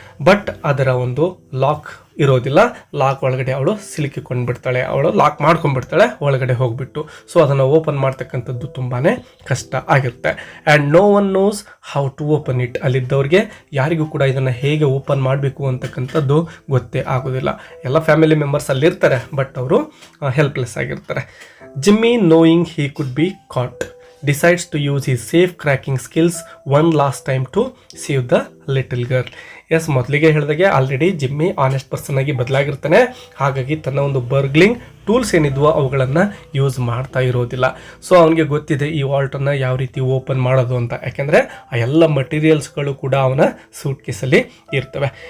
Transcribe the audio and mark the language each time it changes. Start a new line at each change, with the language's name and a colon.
Kannada: But ಅದರ ಒಂದು lock ಇರೋದಿಲ್ಲ, ಲಾಕ್ ಒಳಗಡೆ ಅವಳು ಸಿಲುಕಿಕೊಂಡು ಬಿಡ್ತಾಳೆ, ಅವಳು ಲಾಕ್ ಮಾಡ್ಕೊಂಡ್ಬಿಡ್ತಾಳೆ ಒಳಗಡೆ ಹೋಗ್ಬಿಟ್ಟು. ಸೊ ಅದನ್ನು ಓಪನ್ ಮಾಡ್ತಕ್ಕಂಥದ್ದು ತುಂಬಾ ಕಷ್ಟ ಆಗಿರುತ್ತೆ.
English: And no one knows how to open it.
Kannada: ಅಲ್ಲಿದ್ದವ್ರಿಗೆ ಯಾರಿಗೂ ಕೂಡ ಇದನ್ನು ಹೇಗೆ ಓಪನ್ ಮಾಡಬೇಕು ಅಂತಕ್ಕಂಥದ್ದು ಗೊತ್ತೇ ಆಗೋದಿಲ್ಲ. ಎಲ್ಲ ಫ್ಯಾಮಿಲಿ ಮೆಂಬರ್ಸ್ ಅಲ್ಲಿರ್ತಾರೆ, ಬಟ್ ಅವರು ಹೆಲ್ಪ್ಲೆಸ್ ಆಗಿರ್ತಾರೆ.
English: Jimmy knowing he could be caught decides to use his safe cracking skills one last time to save the little girl.
Kannada: S, ಮೊದಲಿಗೆ ಹೇಳಿದಾಗೆ ಆಲ್ರೆಡಿ ಜಿಮ್ಮಿ ಆನೆಸ್ಟ್ ಪರ್ಸನ್ ಆಗಿ ಬದಲಾಗಿರ್ತಾನೆ. ಹಾಗಾಗಿ ತನ್ನ ಒಂದು ಬರ್ಗ್ಲಿಂಗ್ ಟೂಲ್ಸ್ ಏನಿದ್ವೋ ಅವುಗಳನ್ನು use ಮಾಡ್ತಾ ಇರೋದಿಲ್ಲ. ಸೊ ಅವನಿಗೆ ಗೊತ್ತಿದೆ ಈ ವಾಲ್ಟನ್ನು ಯಾವ ರೀತಿ ಓಪನ್ ಮಾಡೋದು ಅಂತ, ಯಾಕೆಂದರೆ ಆ ಎಲ್ಲ ಮಟೀರಿಯಲ್ಸ್ಗಳು ಕೂಡ ಅವನ ಸೂಟ್ ಕೇಸಲ್ಲಿ ಇರ್ತವೆ.